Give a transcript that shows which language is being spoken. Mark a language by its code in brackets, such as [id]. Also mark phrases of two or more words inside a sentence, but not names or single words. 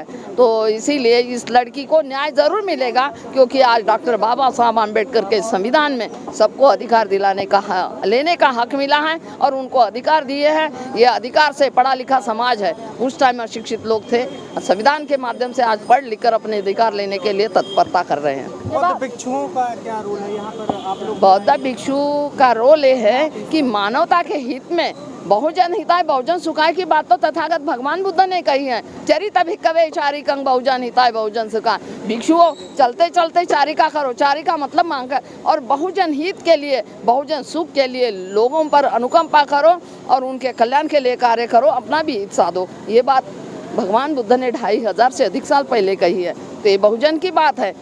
[hi] तो इसीलिए इस लड़की को न्याय ज़रूर मिलेगा, क्योंकि आज डॉक्टर बाबा साहब आम्बेडकर के संविधान में सबको अधिकार लेने का हक मिला है, और उनको अधिकार दिए हैं। ये अधिकार से पढ़ा लिखा समाज है। उस टाइम अशिक्षित लोग थे, संविधान के माध्यम से आज पढ़ लिख कर अपने अधिकार लेने के लिए तत्परता कर रहे हैं। बौद्ध भिक्षुओं का क्या रोल है यहाँ पर आप लोग? बौद्ध भिक्षु का रोल ये है कि मानवता के हित में [pi] बहुजन हिताय बहुजन सुखाय [hi] की बात तो तथागत भगवान बुद्ध ने कही है। [pi] चरित भिक्खवे चारिकं बहुजन हिताय बहुजन सुखाय। [hi] भिक्षुओं चलते चलते चारिका करो, चारिका मतलब मांग, और बहुजन हित के लिए, बहुजन सुख के लिए लोगों पर अनुकंपा करो और उनके कल्याण के लिए कार्य करो, अपना भी हित साधो। ये बात भगवान बुद्ध ने 2500 से अधिक साल पहले कही है। तो ये बहुजन की बात है।